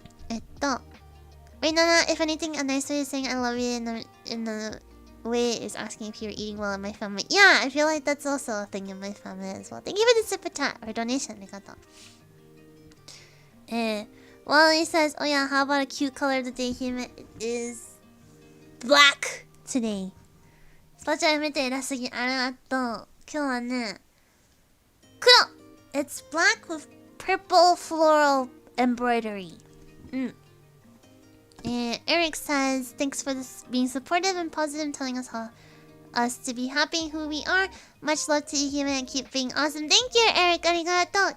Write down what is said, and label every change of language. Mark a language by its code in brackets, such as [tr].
[en] Wait, no, if anything, a nice way of saying I love you in the way is asking if you're eating well in my family. Yeah, I feel like that's also a thing in my family as well. Thank you for the super chat or donation. [ja] ありがとう。 [en] Wally says, oh yeah, how about a cute color of the day? It is black today. [ja] スパチャ見て偉すぎ、ありがとう。今日はね、黒 [en] It's black with purple floral embroidery. And Eric says, thanks for this being supportive and positive, telling us to be happy who we are. Much love to you and keep being awesome. Thank you, Eric. Arigato.